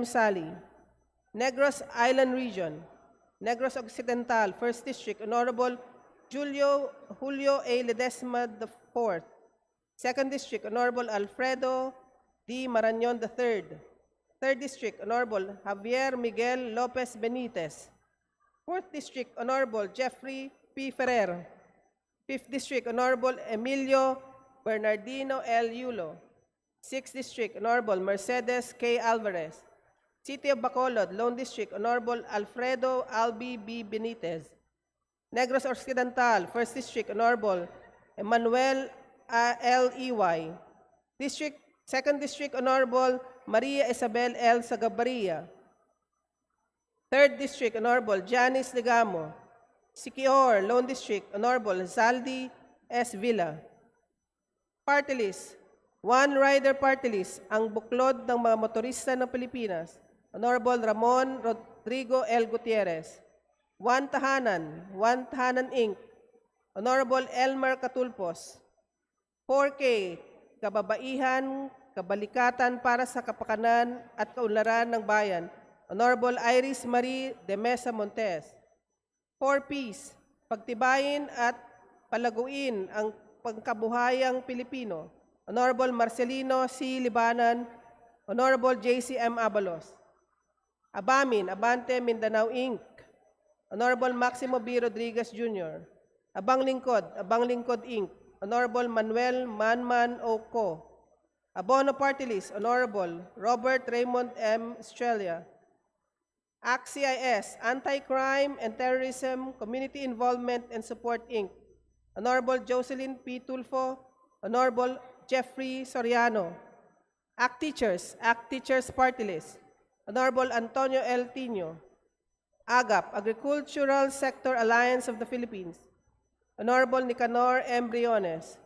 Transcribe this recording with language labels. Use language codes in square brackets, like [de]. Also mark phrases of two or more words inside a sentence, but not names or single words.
[en] Sali. Negros Island Region, Negros Occidental, 1st District, Honorable Julio A. Ledesma IV. 2nd District, Honorable Alfredo D. Marañon III. 3rd District, Honorable Javier Miguel Lopez Benitez. 4th District, Honorable Jeffrey P. Ferrer. 5th District, Honorable Emilio Bernardino L. Yulo. 6th District, Honorable Mercedes K. Alvarez. City of Bacolod, Lone District, Honorable Alfredo Albi B. Benitez. Negros Occidental, 1st District, Honorable Emmanuel L. Ey. District, 2nd District, Honorable Maria Isabel L. Sagabaria. 3rd District, Honorable Janice Legamo. Siquijor, Lone District, Honorable Zaldi S. Villa. Party list. One rider party list, [tl] ang buklod ng mga motorista ng Pilipinas, [en] Honorable Ramon Rodrigo L. Gutierrez. One Tahanan Inc., Honorable Elmer Catulpos. 4K, Kababaihan, Kabalikatan para sa Kapakanan at Kaunlaran ng Bayan, Honorable Iris Marie de Mesa Montes. For peace, [tl] pagtibayin at palaguin ang pangkabuhayang Pilipino. [en] Honorable Marcelino C. Libanan, Honorable J.C.M. Abalos. Abamin, Abante Mindanao Inc., Honorable Maximo B. Rodriguez Jr. Abang Lingkod Inc., Honorable Manuel Manman O. Co. Abono Party List, Honorable Robert Raymond M. Estrella. ACT-CIS, Anti-Crime and Terrorism, Community Involvement and Support Inc., Honorable Jocelyn P. Tulfo, Honorable Jeffrey Soriano. ACT Teachers Party List, Honorable Antonio L. Tino. AGAP, Agricultural Sector Alliance of the Philippines, Honorable Nicanor M. Briones.